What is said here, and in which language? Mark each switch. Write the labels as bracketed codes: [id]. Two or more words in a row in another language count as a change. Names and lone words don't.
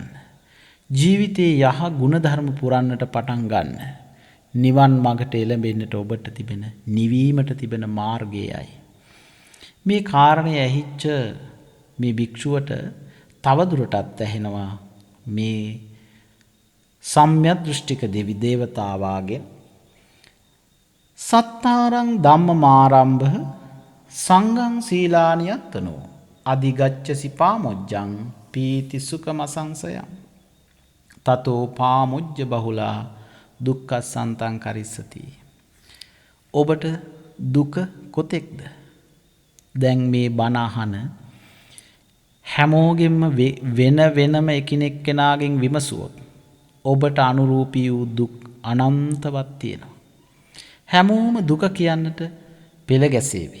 [si] ජීවිතයේ යහ ගුණධර්ම පුරන්නට පටන් ගන්න. නිවන් මඟට එළඹෙන්නට ඔබට තිබෙන, නිවීමට තිබෙන මාර්ගයයි. මේ කාරණය ඇහිච්ච මේ භික්ෂුවට තවදුරටත් ඇහෙනවා මේ සම්‍යක් දෘෂ්ටික දෙවි දේවතාවාගෙන් [pi] සත්තාරං ධම්ම මාරම්භ සංඝං සීලානියත්තනෝ අධිගච්ඡසි පාමොජ්ජං පීති සුඛමසංසයං තතෝ පාමුජ්ජ බහුලා දුක්ඛසන්තං කරිස්සති. [si] ඔබට දුක කොතෙක්ද? දැන් මේ බණ අහන හැමෝගෙම වෙන වෙනම එකිනෙක කෙනාගෙන් විමසුවොත් ඔබට අනුරූපී වූ දුක් අනන්තවත් තියෙනවා. හැමෝම දුක කියන්නට පෙළ ගැසේවි.